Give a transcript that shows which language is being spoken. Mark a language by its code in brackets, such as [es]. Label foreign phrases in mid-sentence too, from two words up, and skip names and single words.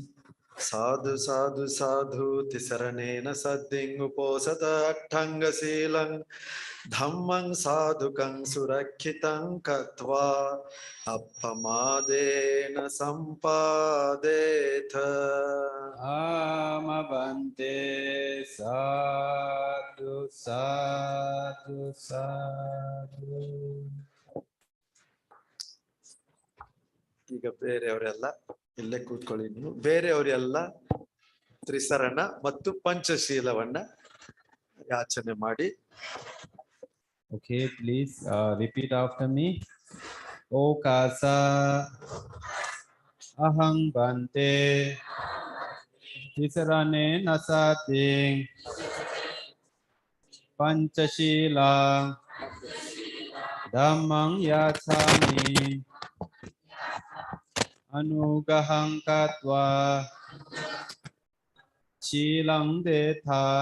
[pi] Sadhu sadhu sadhu tisaranena sadding uposata atthanga silang dhammang sadhukang surakhitam katva appamadena sampadetha. Amabante sadhu sadhu sadhu. [kn] ಈಗ ಬೇರೆಯವರೆಲ್ಲ ಇಲ್ಲೇ ಕೂತ್ಕೊಳ್ಳಿ. ನೀವು ಬೇರೆಯವರೆಲ್ಲ ತ್ರಿಸರಣ ಮತ್ತು ಪಂಚಶೀಲವನ್ನ ಯಾಚನೆ ಮಾಡಿ. [en] Okay, please repeat after me. [pi] Okasa ahang bante tisarane nasati panchashila dhammang yachami anugahang katva shilang detha